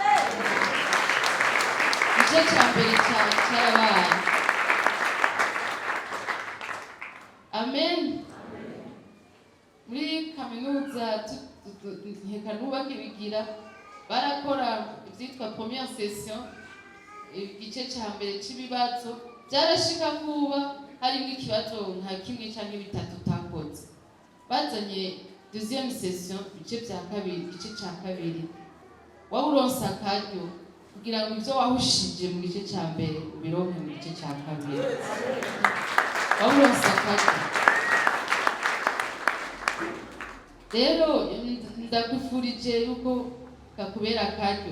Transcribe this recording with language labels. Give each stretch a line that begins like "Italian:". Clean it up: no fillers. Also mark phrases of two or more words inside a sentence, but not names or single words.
Rundi: Igice cya mbere cyarabaye. Amen. Muri kaminuza ntikanubake bigira barakora ibyitwa
French: première session,
Rundi: igice cya mbere cy'ibibazo. Byarashika kuba harimo ikibazo nka kimwe cyangwa bitatu utakoze. Bazanye
French: deuxième session,
Rundi: igice cya kabiri, igice cya kabiri. Wawuronsa akaryo kugira ngo ibyo wahushije mu gice cya mbere ubironke mu gice cya kabiri. Wawuronsa akaryo. Rero ndakwifurije yuko kakubera akaryo.